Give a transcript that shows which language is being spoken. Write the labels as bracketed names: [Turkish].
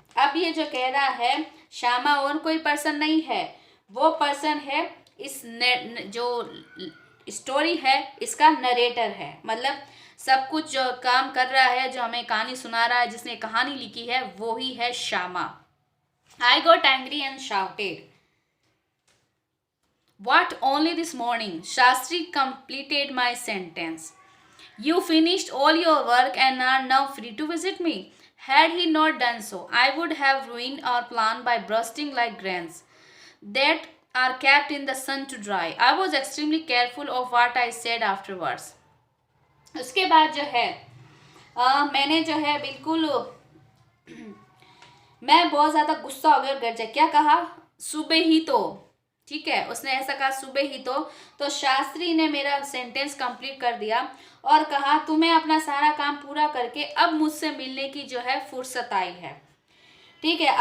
[Hindi] अब ये जो कह रहा है श्यामा और कोई पर्सन नहीं है, वो पर्सन है इस जो स्टोरी है इसका नरेटर है, मतलब सब कुछ जो काम कर रहा है, जो हमें कहानी सुना रहा है, जिसने कहानी लिखी है, वो ही है Shyama. [English] I got angry and shouted, "What, only this morning?" Shastri completed my sentence. "You finished all your work and are now free to visit me." Had he not done so, I would have ruined our plan by bursting like grains that are kept in the sun to dry. I was extremely careful of what I said afterwards. [Hindi] उसके बाद जो है मैंने जो है बिल्कुल मैं बहुत ज़्यादा गुस्सा हो गया और गरजे। क्या कहा? सुबह ही तो, ठीक है, उसने ऐसा कहा सुबह ही तो शास्त्री ने मेरा सेंटेंस कंप्लीट कर दिया और कहा तुम्हें अपना सारा काम पूरा करके अब मुझसे मिलने की जो है फुर्सत आई है, ठीक है।